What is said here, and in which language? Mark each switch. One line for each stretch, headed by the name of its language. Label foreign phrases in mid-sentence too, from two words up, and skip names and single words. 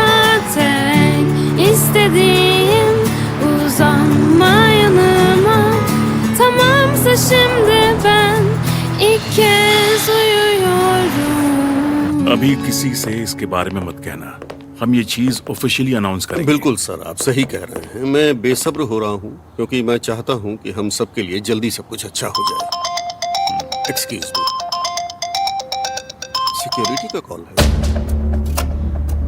Turkish: Tek istediğim uzanma yanıma. Tamamsa şimdi ben ilk kez uyuyorum.
Hindi: अभी किसी से इसके बारे में मत कहना, हम ये चीज
English: officially announce
Hindi: करेंगे। बिल्कुल सर, आप सही कह रहे हैं। मैं बेसब्र हो रहा हूँ क्योंकि मैं चाहता हूँ कि हम सब के लिए जल्दी सब कुछ अच्छा हो जाए।
English: excuse me,
Hindi: सिक्योरिटी का कॉल है।